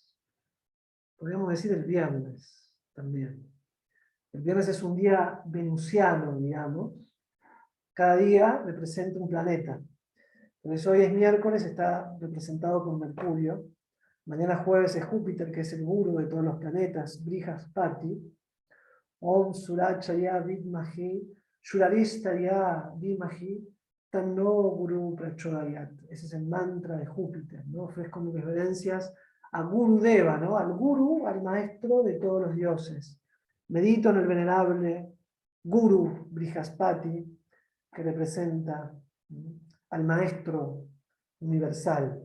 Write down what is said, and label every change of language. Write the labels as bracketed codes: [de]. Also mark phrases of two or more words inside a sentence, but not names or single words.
[es] Podríamos decir el viernes también. El viernes es un día venusiano, digamos. Cada día representa un planeta. Por eso hoy es miércoles, está representado con Mercurio. Mañana jueves es Júpiter, que es el guru de todos los planetas, Brihaspati. [sa] Om Surachaya Vidmahi, Shuraristaya Vidmahi, Tanno Guru Prachodayat. [es] Ese es el mantra de Júpiter, ¿no? Ofrezco mis reverencias a Guru Deva, ¿no? Al Guru, al maestro de todos los dioses. Medito en el venerable Guru Brihaspati, que representa al maestro universal.